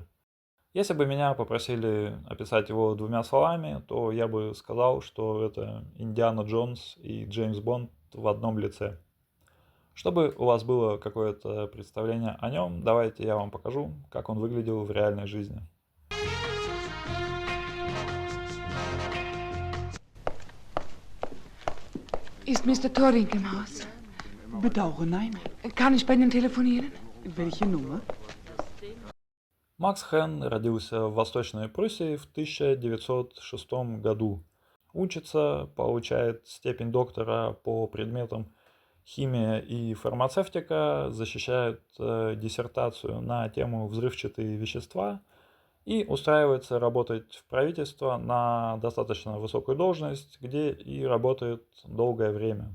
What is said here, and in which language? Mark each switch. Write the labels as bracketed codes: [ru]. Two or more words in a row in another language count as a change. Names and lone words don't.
[ru] Если бы меня попросили описать его двумя словами, то я бы сказал, что это Индиана Джонс и Джеймс Бонд в одном лице. Чтобы у вас было какое-то представление о нем, давайте я вам покажу, как он выглядел в реальной жизни. [de] Ist Mr. Torring im Haus? Bedauere, nein. Kann ich bei Ihnen telefonieren? Welche Nummer? [ru] Макс Хэн родился в Восточной Пруссии в 1906 году. Учится, получает степень доктора по предметам химия и фармацевтика, защищает диссертацию на тему взрывчатые вещества и устраивается работать в правительство на достаточно высокую должность, где и работает долгое время.